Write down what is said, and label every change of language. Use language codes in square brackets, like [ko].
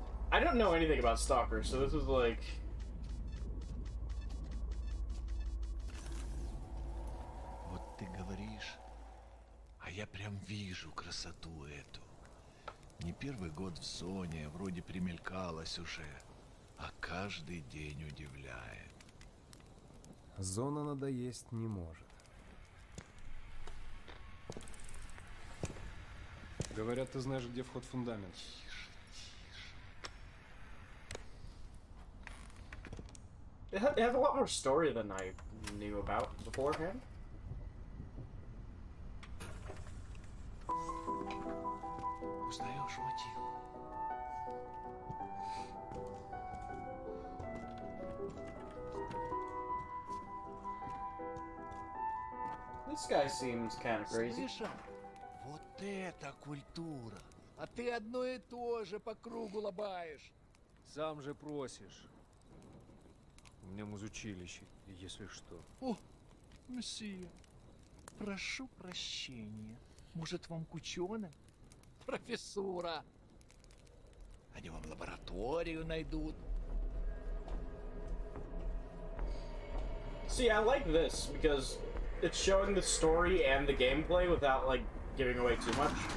[en] I don't know anything about Stalker, so this was like... [ru] Вот ты говоришь, а я прям вижу красоту эту. Не первый год в зоне, вроде примелькалась уже, а каждый день удивляет. Зона надоесть не может. Говорят, ты знаешь, где вход в фундамент. [en] It has a lot more story than I knew about beforehand. [ru] Узнаешь мотив? [en] This guy seems kind of crazy. [ru] Слышал? Вот это культура! А ты одно и то же по кругу лобаешь. Сам же просишь. У меня музучилище, если что. О, месье, прошу прощения. Может, вам к ученым? Профессура. Они вам лабораторию найдут. [en] See, I like this because it's showing the story and the gameplay without, like, giving away too much.